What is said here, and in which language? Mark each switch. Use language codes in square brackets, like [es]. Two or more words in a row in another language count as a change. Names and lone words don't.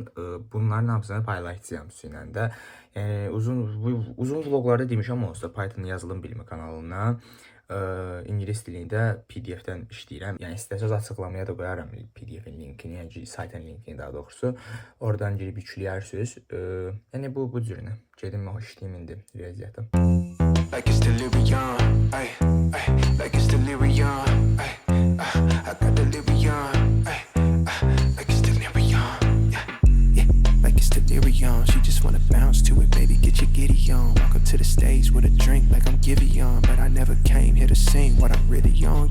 [az] Bunların hamısını paylaşacağam sizinlə də. Yəni uzun vloqlarda demişəm olsa Python yazılım bilimi kanalına. İngilis dilində PDF-dən işləyirəm. Yəni istəsəz açıqlamaya da qoyaram PDF-in linkini, yəni saytın linkini daha doğrusu. Oradan girib yükləyərsiniz. Yəni bu cürünə. Gedim o işləyim indi riyaziyyatım. [en] Like it's delirium, ay, ay, like it's delirium, ay, I got delirium, ay, like it's delirium, yeah, yeah, like it's delirium. She just wanna bounce to it, baby, get your giddy on. Walk up to the stage with a drink like I'm Giveon, but I never came here to sing what I'm really on.